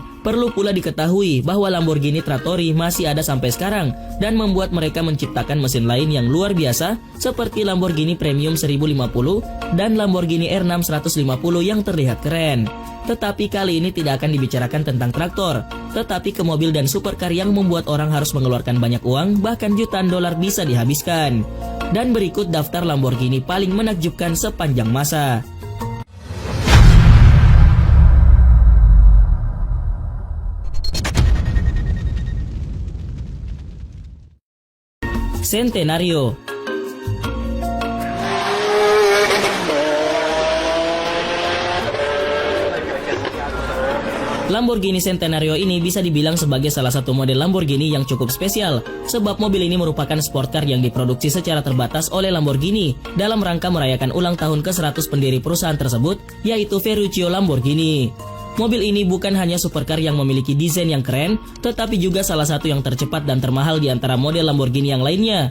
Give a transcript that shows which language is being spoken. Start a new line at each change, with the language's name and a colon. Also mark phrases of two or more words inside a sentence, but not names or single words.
Indonesian: Perlu pula diketahui bahwa Lamborghini Trattori masih ada sampai sekarang dan membuat mereka menciptakan mesin lain yang luar biasa seperti Lamborghini Premium 1050 dan Lamborghini R6 150 yang terlihat keren. Tetapi kali ini tidak akan dibicarakan tentang traktor, tetapi ke mobil dan supercar yang membuat orang harus mengeluarkan banyak uang, bahkan jutaan dolar bisa dihabiskan. Dan berikut daftar Lamborghini paling menakjubkan sepanjang masa. Centenario. Lamborghini Centenario ini bisa dibilang sebagai salah satu model Lamborghini yang cukup spesial, sebab mobil ini merupakan
English: sport car
Indonesian: yang diproduksi secara terbatas oleh Lamborghini dalam rangka merayakan ulang tahun ke-100 pendiri perusahaan tersebut, yaitu Ferruccio Lamborghini. Mobil ini bukan hanya supercar yang memiliki desain yang keren, tetapi juga salah satu yang tercepat dan termahal di antara model Lamborghini yang lainnya.